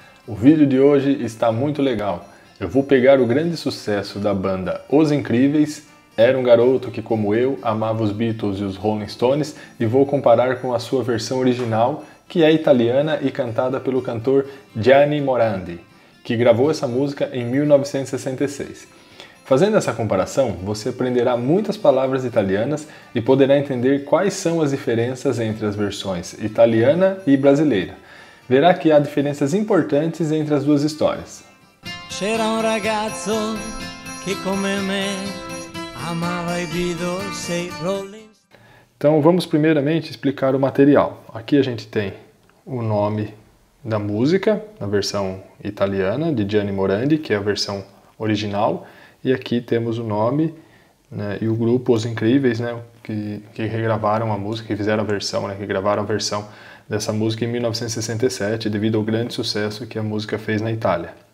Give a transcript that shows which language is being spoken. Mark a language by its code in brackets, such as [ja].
[pt] O vídeo de hoje está muito legal. Eu vou pegar o grande sucesso da banda Os Incríveis, Era um Garoto que, como eu, amava os Beatles e os Rolling Stones, e vou comparar com a sua versão original, que é italiana e cantada pelo cantor Gianni Morandi, que gravou essa música em 1966. Fazendo essa comparação, você aprenderá muitas palavras italianas e poderá entender quais são as diferenças entre as versões italiana e brasileira. Verá que há diferenças importantes entre as duas histórias. [it] C'era un ragazzo che come me amava i Beatles e i Rolling Stones. [pt] Então vamos primeiramente explicar o material. Aqui a gente tem o nome da música, na versão italiana, de Gianni Morandi, que é a versão original. E aqui temos o nome, né, e o grupo Os Incríveis, né, que regravaram a música, que fizeram a versão, né, que gravaram a versão dessa música em 1967, devido ao grande sucesso que a música fez na Itália.